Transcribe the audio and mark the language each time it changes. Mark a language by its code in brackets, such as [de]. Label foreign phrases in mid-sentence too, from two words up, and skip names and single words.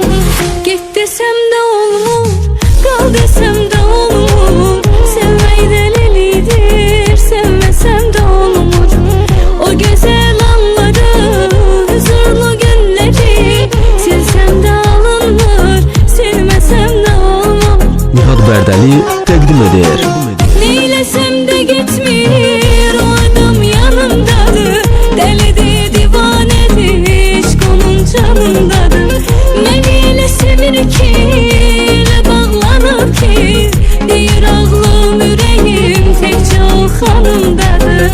[tr] Git desem de olmur, kal desem de olmur. Sevmeyi delilidir, sevmesem de olmur. O güzel anları, huzurlu günleri silsem de alınmır, silmesem de olmur. [az] Nihat Bərdəli təqdim edir. [tr] Neylesem de gitmir o adam yanımdadır. Delidir divanedir aşk onun canındadır. [az] Məni elə sevir ki elə bağlanıb ki, deyir ağlam ürəyim təkcə o xanımdadır.